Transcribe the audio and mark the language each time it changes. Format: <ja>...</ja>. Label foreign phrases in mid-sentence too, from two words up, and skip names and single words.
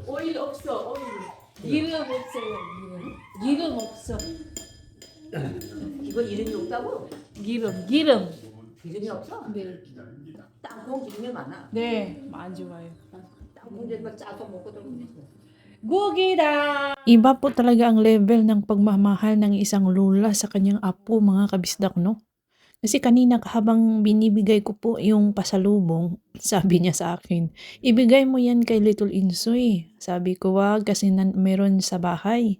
<ko>오일 없어, 오일. 기름 없어요, 기름. 기름 없어. 이거 이름이 없다고? 기름. 기름이 없어? 네. 기다립니다. 땅콩 기름이 많아. 네, 많이 좋아요. 땅콩 기름 짜서 먹어도 Gugida!</ko> <tl>Iba po talaga ang level ng pagmamahal ng isang lola sa kanyang apo, mga kabisdak, no? Kasi kanina habang binibigay ko po yung pasalubong, sabi niya sa akin, ibigay mo yan kay Little Insoy. Sabi ko, wag kasi meron sa bahay.</tl>